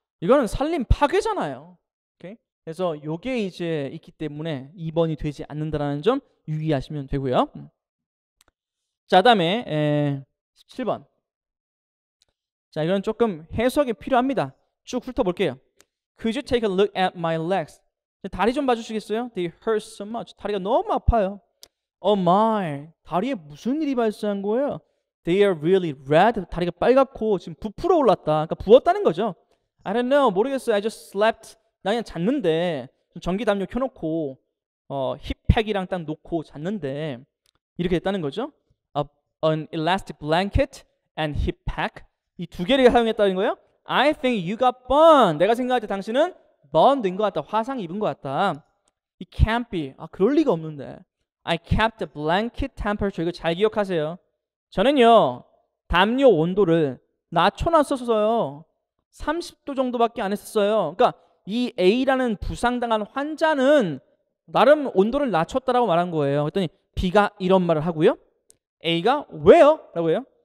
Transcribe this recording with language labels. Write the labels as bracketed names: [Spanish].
[Korean] 이거는 산림 파괴잖아요. 오케이? 그래서 요게 이제 있기 때문에 2번이 되지 않는다라는 점 유의하시면 되고요. 자, 다음에 17번. 자, 이건 조금 해석이 필요합니다. 쭉 훑어볼게요. [English] Could you take a look at my legs? [Korean] 다리 좀 봐주시겠어요? [English] They hurt so much. [Korean] 다리가 너무 아파요. [English] Oh my. [Korean] 다리에 무슨 일이 발생한 거예요? [English] They are really red. [Korean] 다리가 빨갛고 지금 부풀어 올랐다. 그러니까 부었다는 거죠. [English] I don't know. [Korean] 모르겠어요. [English] I just slept. [Korean] 나 그냥 잤는데 전기 담요 켜놓고 힙팩이랑 딱 놓고 잤는데 이렇게 됐다는 거죠. [English] An elastic blanket and hip pack. [Korean] 이 두 개를 사용했다는 거예요. [English] I think you got burned. [Korean] 내가 생각할 때 당신은 burned 된 것 같다. 화상 입은 것 같다. [English] It can't be. [Korean] 그럴 리가 없는데. [English] I kept the blanket temperature. [Korean] 이거 잘 기억하세요. 저는요 담요 온도를 낮춰놨었어요. 30도 정도밖에 안 했었어요. 그러니까 이 A라는 부상당한 환자는 나름 온도를 낮췄다라고 말한 거예요. 그랬더니 B가 이런 말을 하고요. A가 왜요? 라고 해요.